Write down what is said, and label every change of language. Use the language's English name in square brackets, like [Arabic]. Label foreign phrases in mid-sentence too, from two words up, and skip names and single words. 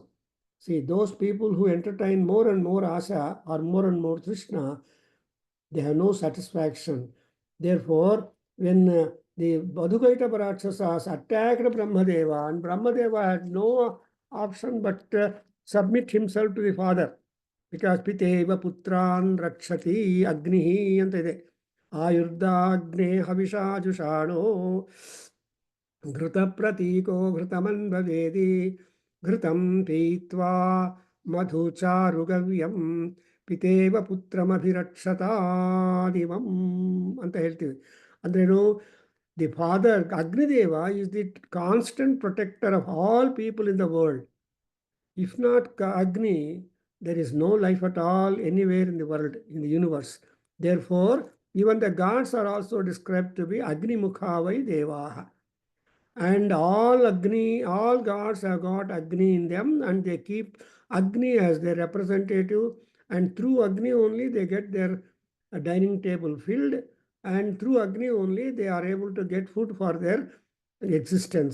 [English] See, those people who entertain more and more Asha or more and more Trishna, they have no satisfaction. Therefore, when the Badhukaita Rakshasas attacked Brahmadeva, and Brahmadeva had no option but submit himself to the father, because [Sanskrit] पितेव पुत्रं रक्षति अग्निः [Kannada] ಅಂತ ಇದೆ. [Sanskrit] आयुर्दाग्ने हविषा जुषाणो घृतप्रतीको घृतमन्ववेदि घृतं पीत्वा ಮಧುಚಾರುಗವ್ಯಂ ಪಿತೇವ ಪುತ್ರಮಭಿರಕ್ಷತಾದಿವಂ [Kannada] ಅಂತ ಹೇಳ್ತೀವಿ. ಅಂದ್ರೇನು? [English] The father Agnideva is the constant protector of all people in the world. If not Agni, there is no life at all anywhere in the world, in the universe. Therefore, even the gods are also described to be [Sanskrit] अग्निमुखा वै देवाः. [English] And all gods have got Agni in them, and they keep Agni as their representative, and through Agni only they get their dining table filled, and through Agni only they are able to get food for their existence.